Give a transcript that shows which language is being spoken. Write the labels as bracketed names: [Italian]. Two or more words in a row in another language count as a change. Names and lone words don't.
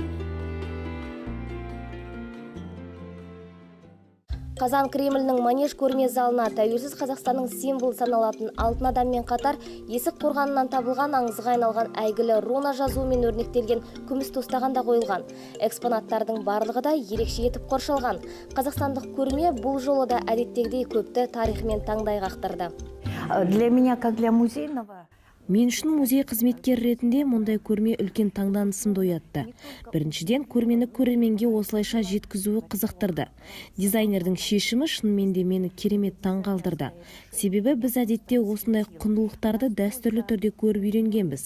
[Kazakh] Қазан Кремлінің манеж көрме залына тәуелсіз Қазақстанның символ саналатын алтын адаммен қатар есік қорғанынан табылған аңызға айналған әйгілі руна жазуымен өрнектелген күміс тостаған да қойылған. Экспонаттардың барлығы да ерекше етіп қоршалған. Қазақстандық көрме бұл жолы да әдеттегідей көпті тарихымен таңдай қақтырды. [Russian] Для меня, как для музейного, [Kazakh] Мен үшін музей қызметкер ретінде мұндай көрме үлкен таңданысымды оятты. Біріншіден, көрмені көрерменге осылайша жеткізуі қызықтырды. Дизайнердің шешімі шынымен де мені керемет таңғалдырды. Себебі біз әдетте осындай құндылықтарды дәстүрлі түрде көріп үйренгенбіз.